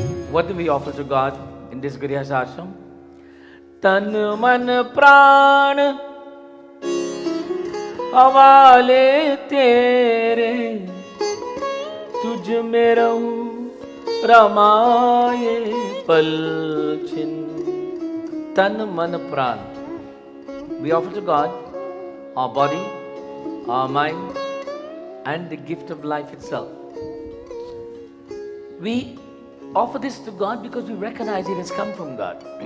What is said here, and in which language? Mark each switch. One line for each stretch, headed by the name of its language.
English: What do we offer to God in this Grihas Ashram?
Hindi: तन मन प्राण हवाले तेरे तुझ में रहूं रमाए पल छिन। तन मन प्राण,
English: we offer to God our body, our mind and the gift of life itself. We offer this to God because we recognize it has come from God.